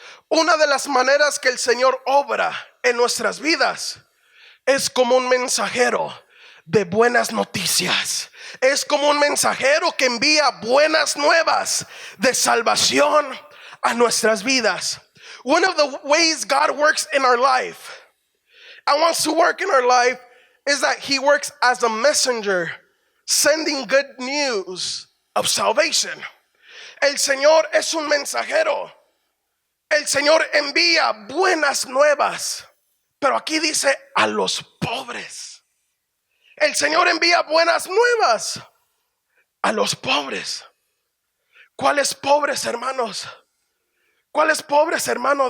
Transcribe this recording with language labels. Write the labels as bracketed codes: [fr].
[es] Una de las maneras que el Señor obra en nuestras vidas es como un mensajero de buenas noticias. Es como un mensajero que envía buenas nuevas de salvación a nuestras vidas. [en] One of the ways God works in our life and wants to work in our life is that He works as a messenger, sending good news of salvation. [es] El Señor es un mensajero. El Señor envía buenas nuevas, pero aquí dice a los pobres. El Señor envía buenas nuevas a los pobres. ¿Cuáles pobres, hermanos? ¿Cuáles pobres, hermano?